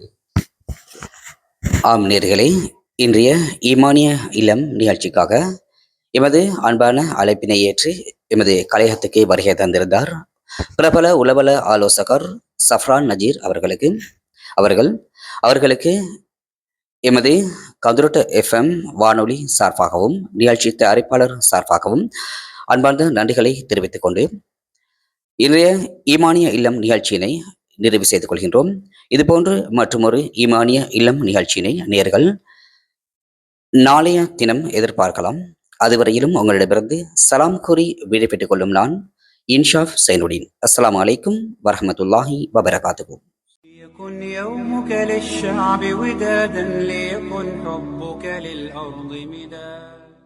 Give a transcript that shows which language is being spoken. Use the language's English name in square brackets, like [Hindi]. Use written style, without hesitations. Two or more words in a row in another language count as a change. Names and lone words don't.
[Tamil] ஆம் நேர்களே, இன்றைய ஈமானிய இல்லம் நிகழ்ச்சிக்காக எமது அன்பான அழைப்பினை ஏற்று எமது கலையகத்துக்கு வருகை தந்திருந்தார் பிரபல உளவல ஆலோசகர் சஃப்ரான் நஜீர் அவர்களுக்கு எமது கதுரட்ட FM வானொலி சார்பாகவும் நிகழ்ச்சி தயாரிப்பாளர் சார்பாகவும் அன்பார்ந்த நன்றிகளை தெரிவித்துக் கொண்டு இன்றைய ஈமானிய இல்லம் நிகழ்ச்சியினை நிறைவு செய்து கொள்கின்றோம். இதுபோன்று மற்றொரு ஈமானிய இல்லம் நிகழ்ச்சியினை நேர்கள் நாளைய தினம் எதிர்பார்க்கலாம். அதுவரையிலும் உங்களிடமிருந்து சலாம் கூறி விடைபெற்றுக் கொள்ளும் நான் இன்ஷாஃப் சைனுடீன். [Arabic] السلام عليكم ورحمة الله وبركاته. ليكن يومك للشعب ودادا ليكن حبك للأرض مداد